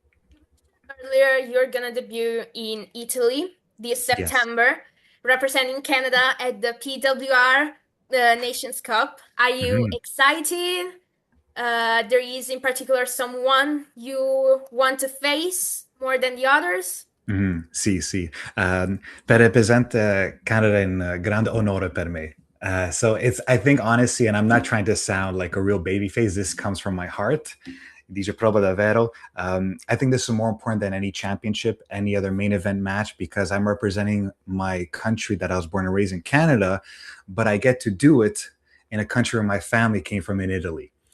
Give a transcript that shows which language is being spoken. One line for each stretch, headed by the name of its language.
English: You mentioned earlier you're gonna debut in Italy this Yes. September, representing Canada at the PWR Nations Cup. Are you Mhm. excited? There is in particular someone you want to face more than the others?
Italian: Sì, sì. Per rappresentare Canada è un grande onore per me.
English: So it's, I think, honestly, and I'm not trying to sound like a real baby face. This comes from my heart.
Italian: Dice proprio davvero.
English: I think this is more important than any championship, any other main event match, because I'm representing my country that I was born and raised in Canada, but I get to do it in a country where my family came from in Italy.